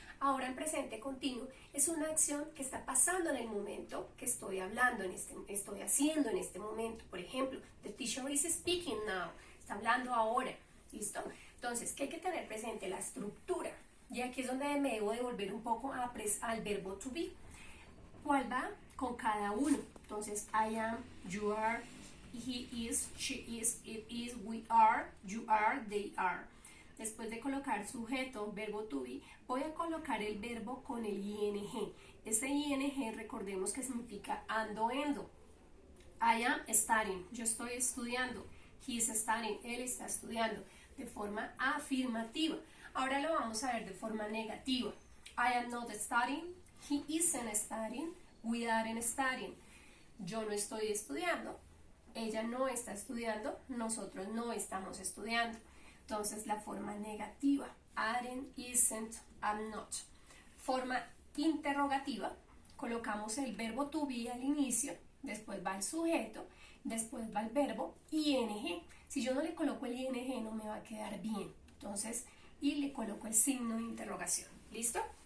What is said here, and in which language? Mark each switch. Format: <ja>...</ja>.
<es>Ahora en presente continuo es una acción que está pasando en el momento que estoy hablando, estoy haciendo en este momento. Por ejemplo,</es> <en>the teacher is speaking now,</en> <es>está hablando ahora. ¿Listo? Entonces, ¿qué hay que tener presente? La estructura. Y aquí es donde me debo devolver un poco al verbo to be. ¿Cuál va? Con cada uno. Entonces,</es> <en>I am, you are, he is, she is, it is, we are, you are, they are.</en> <es>Después de colocar sujeto, verbo to be, voy a colocar el verbo con el ing. Ese ing, recordemos que significa ando, endo.</es> <en>I am studying,</en> <es>yo estoy estudiando.</es> <en>He is studying,</en> <es>él está estudiando. De forma afirmativa. Ahora lo vamos a ver de forma negativa.</es> <en>I am not studying, he isn't studying, we aren't studying.</en> <es>Yo no estoy estudiando, ella no está estudiando, nosotros no estamos estudiando. Entonces la forma negativa, aren't, isn't, I'm not. Forma interrogativa, colocamos el verbo to be al inicio, después va el sujeto, después va el verbo ing. Si yo no le coloco el ing no me va a quedar bien. Entonces, y le coloco el signo de interrogación. ¿Listo?</es>